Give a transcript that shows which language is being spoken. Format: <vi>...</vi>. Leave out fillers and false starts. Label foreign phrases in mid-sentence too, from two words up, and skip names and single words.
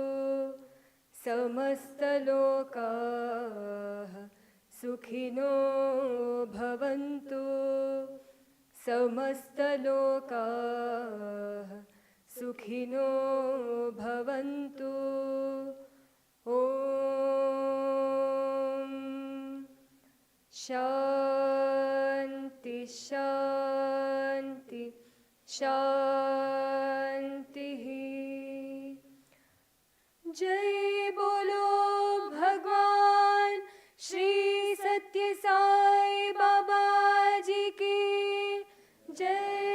<sa>समस्तलोकाः सुखिनो भवन्तु समस्तलोकाः सुखिनो भवन्तु शांति शांति शांतिः</sa> <hi>जय बोलो भगवान श्री सत्य साई बाबा जी की जय।</hi>